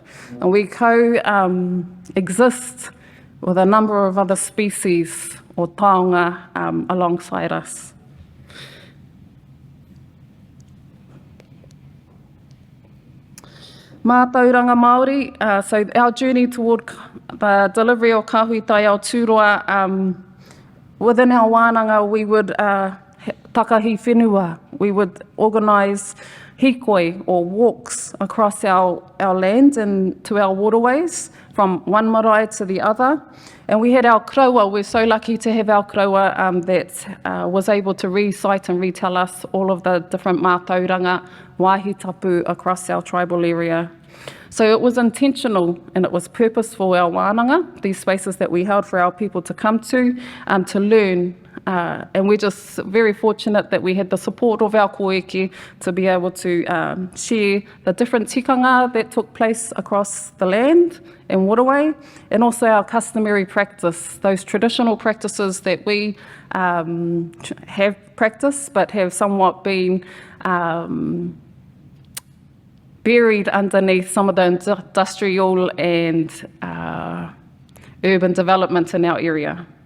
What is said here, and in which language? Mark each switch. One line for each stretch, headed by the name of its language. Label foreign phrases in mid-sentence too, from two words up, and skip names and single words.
English: And we co-exist with a number of other species or taonga alongside us.
Māori: Mātauranga Māori,
English: so our journey toward the delivery of kahui tai Aotearoa, within our wānanga we would
Māori: takahi whenua.
English: We would organise hikoi or walks across our land and to our waterways from one marae to the other. And we had our kraua. We're so lucky to have our kraua that was able to recite and retell us all of the different
Māori: mātauranga wāhi tapu
English: across our tribal area. So it was intentional and it was purposeful, our wānanga, these spaces that we held for our people to come to learn. And we're just very fortunate that we had the support of our koeke to be able to share the different tikanga that took place across the land and waterway, and also our customary practice, those traditional practices that we have practiced but have somewhat been buried underneath some of the industrial and urban development in our area.